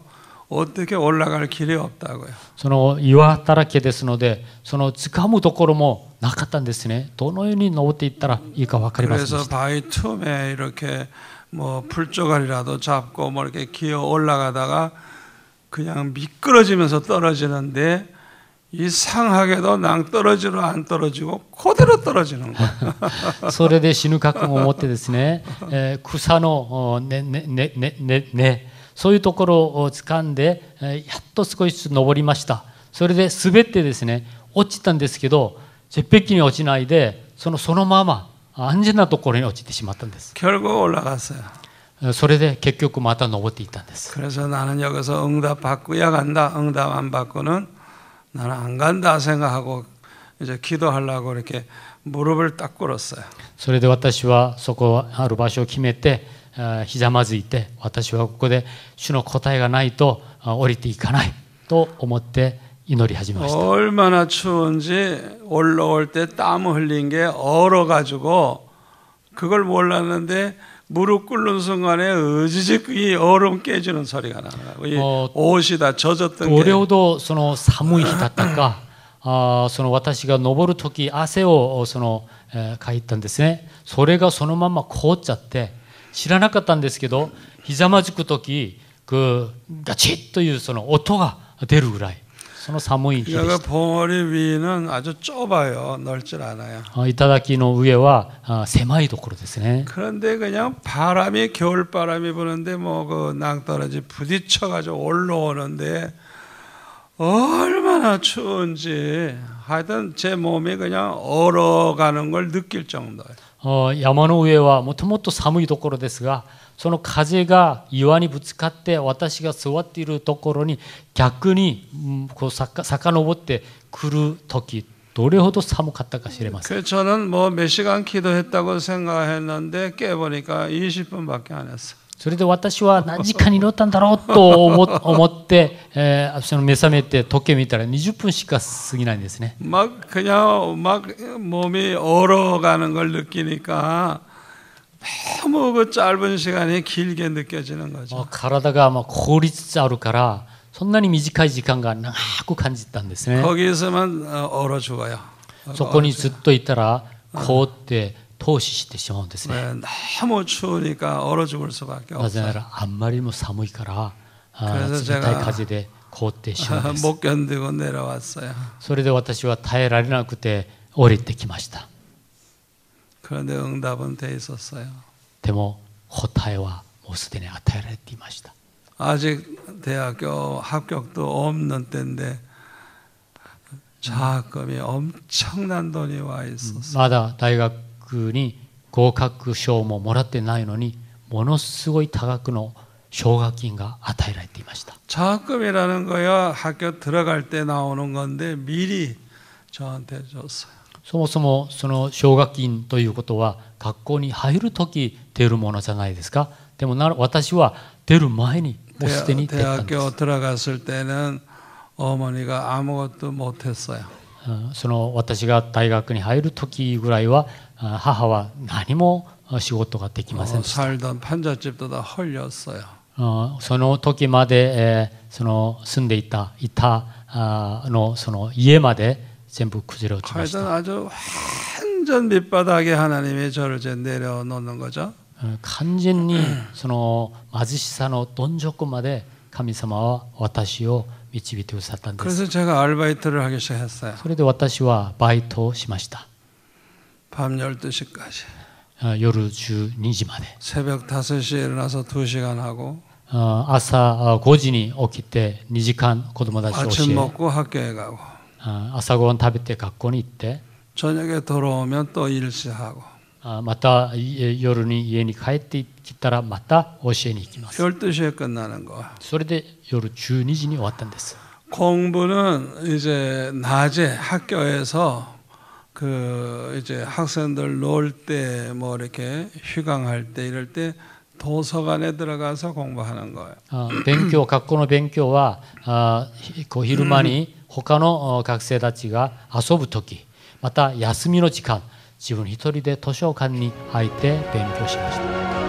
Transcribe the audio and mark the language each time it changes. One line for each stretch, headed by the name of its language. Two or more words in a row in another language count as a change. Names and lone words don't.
Korean: 어떻게 올라갈 길이 없다고요.
Japanese: その岩だらけですので、その掴むところもなかったんですね。どのように登っていったらいいか分かりませんでした。
Korean: 그래서 바위 틈에 이렇게 뭐 풀조각이라도 잡고 뭐 이렇게 기어 올라가다가 그냥 미끄러지면서 떨어지는데 이상하게도 낭떠러지로 안 떨어지고 그대로 떨어지는 거예요.
Japanese: それで死ぬ覚悟を持ってですね、草の根そういうところを掴んでやっと少しずつ登りました。それで滑ってですね落ちたんですけど絶壁に落ちないでそのまま安全なところに落ちてしまったんです。
Korean: 결국 올라갔어요.
Japanese: それで結局また登っていったんです。
Korean: 그래서 나는 여기서 응답 받고야 간다. 응답 안 받고는 나는 안 간다 생각하고 이제 기도하려고 이렇게 무릎을 딱 꿇었어요.
Japanese: それで私はそこある場所を決めてひざまずいて私はここで主の答えがないと降りていかないと思って祈り始めました。
Korean: 얼마나 추운지 올라올 때 땀 흘린 게 얼어가지고 그걸 몰랐는데 무릎 꿇는 순간에 으지직 이 얼음 깨지는 소리가 나는 거예요. 옷이 다 젖었던 게.
Japanese: どれほどその寒い日だったかその私が登る時汗をかいたんですね。それがそのまま凍っちゃって知らなかったんですけどひざまずく時ガチッというその音が出るぐらいその寒い日でした。
Korean: 봉우리 위는 아주 좁아요. 넓질 않아요.
Japanese: 頂の上は狭いところですね。
Korean: 그런데 그냥 바람이 겨울 바람이 부는데 뭐 그 낭떠러지 부딪혀가지고 올라오는데 얼마나 추운지 하여튼 제 몸이 그냥 얼어가는 걸 느낄 정도예요.
Japanese: 山の上はもともと寒いところですがその風が岩にぶつかって私が座っているところに逆にこう遡ってくる時どれほど寒かったか知れません。
Korean: 저는 뭐 몇 시간 기도했다고 생각했는데 깨보니까 20분밖에 안 했어요.
Japanese: それで私は何時間に祈ったんだろうと思ってその目覚めて時計見たら20分しか過ぎないんですね。
Korean: 그냥 막 몸이 얼어가는 걸 느끼니까 너무 그 짧은 시간이 길게 느껴지는 거죠.
Japanese: 体が効率つあるからそんなに短い時間が長く感じたんですね。
Korean: 거기 있으면 얼어 죽어요.
Japanese: そこにずっといたら凍って凍死してしまうんですね。
Korean: 네, 너무 추우니까 얼어 죽을 수밖에
Japanese: なぜな
Korean: 없어요.
Japanese: らあんまりにも寒いから
Korean: 그래서
Japanese: 冷たい風で凍ってしまうんです。
Korean: 못 견디고 내려왔어요.
Japanese: それで私は耐えられなくて降りてきました。
Korean: 그런데 응답은 돼 있었어요.
Japanese: でも答えはもうすでに与えられていました。
Korean: 아직 대학교 합격도 없는 때인데 장학금이 엄청난 돈이 와 있었어요.
Japanese: まだ大学に合格証ももらってないのにものすごい多額の奨学金が与えられていました。
Korean: 장학금이라는 거야 학교 들어갈 때 나오는 건데 미리 저한테 줬어요.
Japanese: そもそもその奨学金ということは学校に入るとき出るものじゃないですか。でも私は出る前にもうすでに出たんです。
Korean: 대학교 들어갔을 때는 어머니가 아무것도 못했어요.
Japanese: その私が大学に入るときぐらいは母は何も仕事ができませんでした。
Korean: 살던 판잣집도 다 헐렸어요.
Japanese: その時までその住んでいたその家まで全部崩れ落ちまし
Korean: 하여튼
Japanese: た。
Korean: 아주 완전 밑바닥에 하나님이 저를 이제 내려놓는 거죠.
Japanese: 完全にその貧しさのどん底まで神様は私を導いてくださったんです。
Korean: 그래서 제가 아르바이트를 하기 시작했어요.
Japanese: それで私はバイトをしました。
Korean: 밤 12시까지.
Japanese: 夜12時まで。
Korean: 새벽 5시에 일어나서 2시간 하고
Japanese: 朝5時に起きて2時間子供たちを教
Korean: 아침
Japanese: え
Korean: 먹고 학교에 가고
Japanese: 朝ごはん食べて学校に行って
Korean: 저녁에 돌아오면 또 일 시작하고
Japanese: また夜に家に帰ってきたらまた教えに行きます。
Korean: 12시에 끝나는 거예요.
Japanese: それで夜12時に終わったんです。
Korean: 공부는 이제 낮에 학교에서 그 이제 학생들 놀 때 뭐 이렇게 휴강할 때 이럴 때 도서관에 들어가서 공부하는 거예요.
Japanese: 勉強学校の勉強は昼間に他の学生たちが遊ぶ時また休みの時間自分一人で図書館に入って勉強しました。